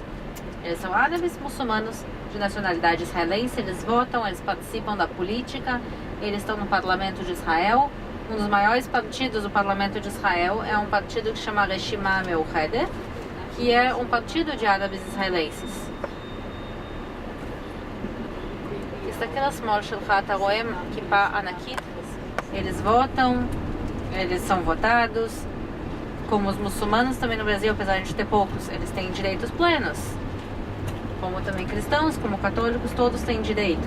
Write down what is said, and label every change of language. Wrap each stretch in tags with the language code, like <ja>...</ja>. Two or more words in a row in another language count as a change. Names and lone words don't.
<pt>Eles são árabes muçulmanos de nacionalidade israelense, eles votam, eles participam da política, eles estão no parlamento de Israel. Um dos maiores partidos do parlamento de Israel é um partido que chama Reshima Meuchedet, que é um partido de árabes israelenses.</pt> <he>תסתכל לשמאל שלך, אתה רואה כיפה ענקית?</he> <pt>Eles votam, eles são votados. Como os muçulmanos também no Brasil, apesar de a gente ter poucos, eles têm direitos plenos. Como também cristãos, como católicos, todos têm direito.</pt>